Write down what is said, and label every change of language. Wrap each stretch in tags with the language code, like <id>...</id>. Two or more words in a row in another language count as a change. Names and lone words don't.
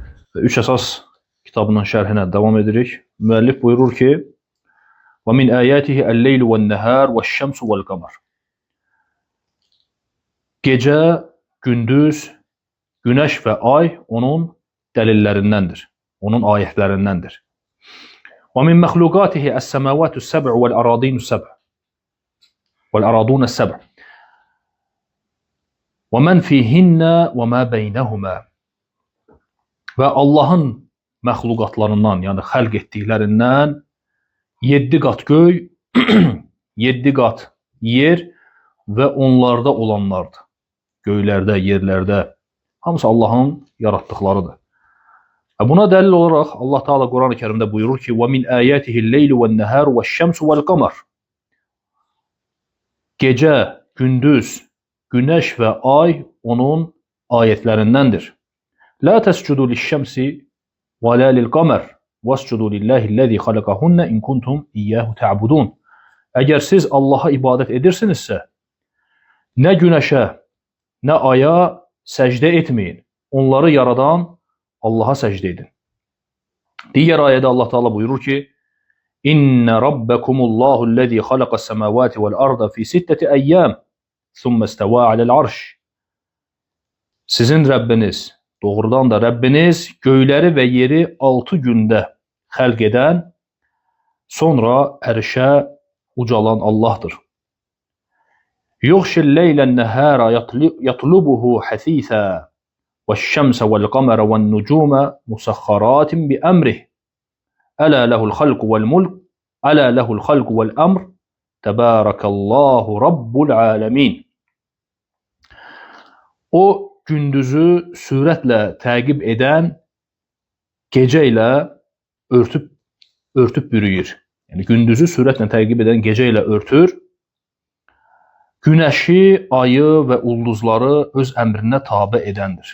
<az>Və üç əsas kitabının şərhinə davam edirik. Müəllif buyurur ki,</az> <ar>وَمِنْ آيَاتِهِ اللَّيْلُ وَالنَّهَارُ وَالشَّمْسُ وَالْقَمَرُ.</ar> <az>Gecə, gündüz, günəş və ay onun dəlillərindəndir, onun ayətlərindəndir.</az> <ar>وَمِنْ مَخْلُقَاتِهِ السَّمَاوَاتُ السَّبْعُ وَالْأَرَاضِينُ السَّبْعُ وَالْأَرَاضُونَ السَّبْعُ وَمَنْ فِيهِنَّ وَمَا بَيْنَهُمَا.</ar> <az>Və Allahın məxluqatlarından, yəni xəlq etdiklərindən 7 qat göy, 7 qat yer və onlarda olanlardır. Göylərdə, yerlərdə, hamısı Allahın yaratdıqlarıdır. Buna dəlil olaraq Allah Teala Quran-ı Kərimdə buyurur ki,</az> <ar>وَمِنْ آيَاتِهِ اللَّيْلُ وَالنَّهَارُ وَالشَّمْسُ وَالْقَمَرُ.</ar> <az>Gecə, gündüz, günəş və ay onun ayətlərindəndir.</az> <ar>لَا تَسْجُدُوا لِلشَّمْسِ وَلَا لِلْقَمَرِ وَاسْجُدُوا لِلَّهِ الَّذِي خَلَقَهُنَّ إِنْ كُنْتُمْ إِيَّاهُ تَعْبُدُونَ.</ar> <az>Əgər siz Allaha ibadət edirsinizsə, nə günəşə, nə aya səcdə etməyin. Onları yaradan Allaha səcdə edin. Digər ayədə Allah Teala buyurur ki,</az> <ar>إِنَّ رَبَّكُمُ اللَّهُ الَّذِي خَلَقَ السَّمَاوَاتِ وَالْأَرْضَ فِي سِتَّةِ أَيَّامٍ ثُمَّ اسْتَوَى عَلَى الْعَرْشِ.</ar> <az>Sizin Rəbbiniz, doğrudan da Rəbbiniz göyləri və yeri 6 gündə xəlq edən, sonra ərşə ucalan Allahdır.</az> <ar>يُغْشِي اللَّيْلَ النَّهَارَ يَطْلُبُهُ حَثِيثًا وَالشَّمْسَ وَالْقَمَرَ وَالنُّجُومَ مُسَخَّرَاتٍ بِأَمْرِهِ أَلَا لَهُ الْخَلْقُ وَالْمُلْكُ أَلَا لَهُ الْخَلْقُ وَالْأَمْرُ تَبَارَكَ اللّٰهُ رَبُّ الْعَالَمِينَ.</ar> <az>O gündüzü sürətlə təqib edən gecə ilə örtüb bürüyür. Yəni gündüzü sürətlə təqib edən gecə ilə örtür. Günəşi, ayı və ulduzları öz əmrinə tabe edəndir.</az>